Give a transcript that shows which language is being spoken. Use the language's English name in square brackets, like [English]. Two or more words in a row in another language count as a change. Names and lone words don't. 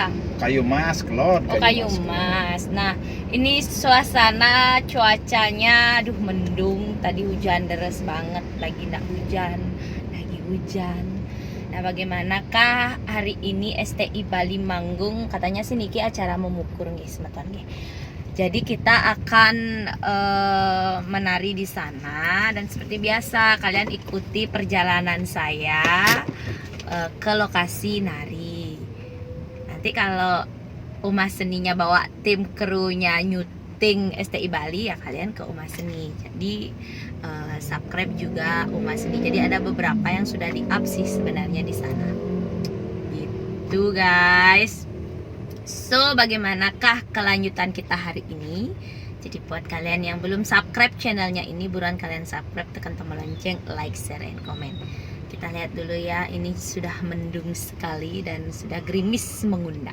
[Indonesian] Kayu Mas, Klot. Oh, Kayu Mas. Nah, ini suasana cuacanya aduh mendung. Tadi hujan deras banget, lagi nggak hujan, lagi hujan. Nah, bagaimanakah hari ini STI Bali manggung? Katanya sih [Balinese] niki acara memukur nggih, semeton nggih. [Indonesian] Jadi kita akan menari di sana, dan seperti biasa kalian ikuti perjalanan saya ke lokasi nari. Nanti kalau Umas Seninya bawa tim krunya nyuting STI Bali, ya kalian ke Umas Seni. Jadi subscribe juga Umas Seni. Jadi ada beberapa yang sudah di-up sih sebenarnya di sana. Gitu guys. So, bagaimanakah kelanjutan kita hari ini? Jadi buat kalian yang belum subscribe channelnya ini, buruan kalian subscribe, tekan tombol lonceng, [English] like, share, and comment. [Indonesian] Kita lihat dulu ya, ini sudah mendung sekali dan sudah gerimis mengundang.